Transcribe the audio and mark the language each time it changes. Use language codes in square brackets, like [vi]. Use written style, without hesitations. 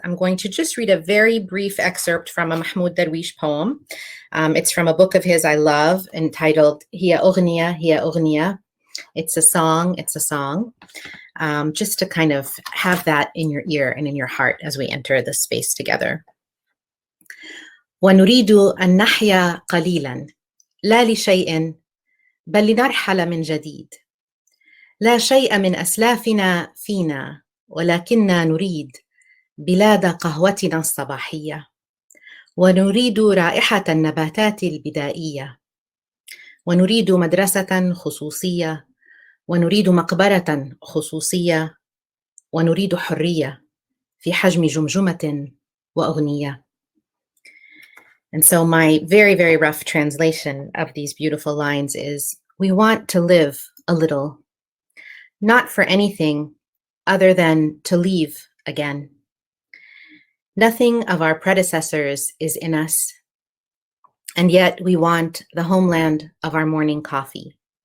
[en] I'm going to just read a very brief excerpt from a Mahmoud Darwish poem. It's from a book of his I love entitled Hiya Ughniya, Hiya Ughniya. It's a song, it's a song. Just to kind of have that in your ear and in your heart as we enter the space together. [ar] وَنُرِيدُ أَن نَحْيَا قَلِيلًا لَا لِشَيْءٍ بَلْ لِنَرْحَلَ مِنْ جَدِيدٍ لا شيء من أسلافنا فينا ولكننا نريد بلاد قهوتنا الصباحية ونريد رائحة النباتات البدائية ونريد مدرسة خصوصية ونريد مقبرة خصوصية ونريد حرية في حجم جمجمة وأغنية. [en] And so my very, very rough translation of these beautiful lines is, we want to live a little, not for anything other than to leave again. Nothing of our predecessors is in us. And yet we want the homeland of our morning coffee.